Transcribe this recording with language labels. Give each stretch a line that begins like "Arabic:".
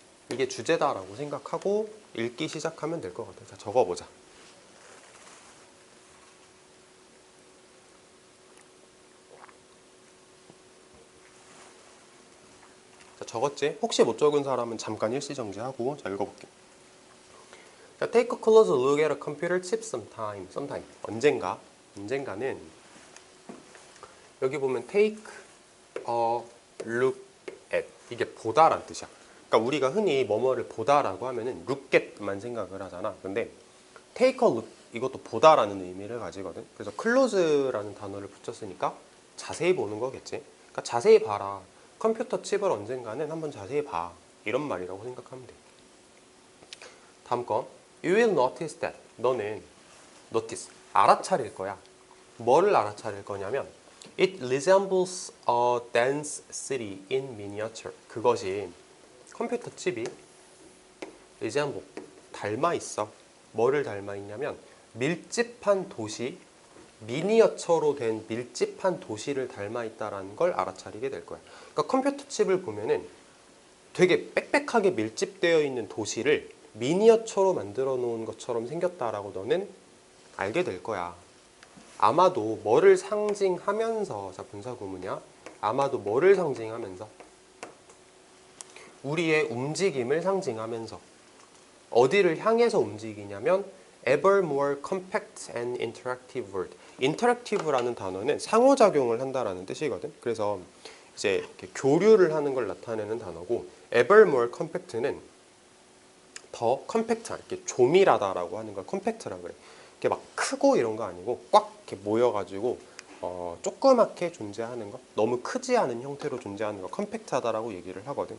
Korean: 이게 주제다라고 생각하고 읽기 시작하면 될 것 같아. 자, 적어보자. 자, 적었지? 혹시 못 적은 사람은 잠깐 일시정지하고. 자, 읽어볼게.
English: Take a closer look at a computer chip sometime.
Korean: 언젠가는 여기 보면
English: take a look at
Korean: 이게 보다란 뜻이야. 그러니까 우리가 흔히 뭐뭐를 보다라고 하면은 look at만 생각을 하잖아. 근데
English: take a look
Korean: 이것도 보다라는 의미를 가지거든. 그래서 close라는 단어를 붙였으니까 자세히 보는 거겠지. 그러니까 자세히 봐라. 컴퓨터 칩을 언젠가는 한번 자세히 봐. 이런 말이라고 생각하면 돼. 다음 거.
English: You will notice that.
Korean: 너는 notice, 알아차릴 거야. 뭐를 알아차릴 거냐면
English: It resembles a dense city in miniature.
Korean: 그것이 컴퓨터 칩이 resemble, 닮아 있어. 뭐를 닮아 있냐면 밀집한 도시, 미니어처로 된 밀집한 도시를 닮아 있다라는 걸 알아차리게 될 거야. 그러니까 컴퓨터 칩을 보면은 되게 빽빽하게 밀집되어 있는 도시를 미니어처로 만들어 놓은 것처럼 생겼다라고 너는 알게 될 거야. 아마도 뭐를 상징하면서, 자 분사 구문이야. 아마도 뭐를 상징하면서? 우리의 움직임을 상징하면서. 어디를 향해서 움직이냐면
English: ever more compact and interactive world.
Korean: interactive라는 단어는 상호작용을 한다라는 뜻이거든. 그래서 이제 이렇게 교류를 하는 걸 나타내는 단어고
English: ever more compact
Korean: 는 더 컴팩트한, 이렇게 조밀하다라고 하는 걸 컴팩트라고 그래. 이렇게 막 크고 이런 거 아니고 꽉 이렇게 모여가지고 조그맣게 존재하는 거, 너무 크지 않은 형태로 존재하는 거 컴팩트하다라고 얘기를 하거든.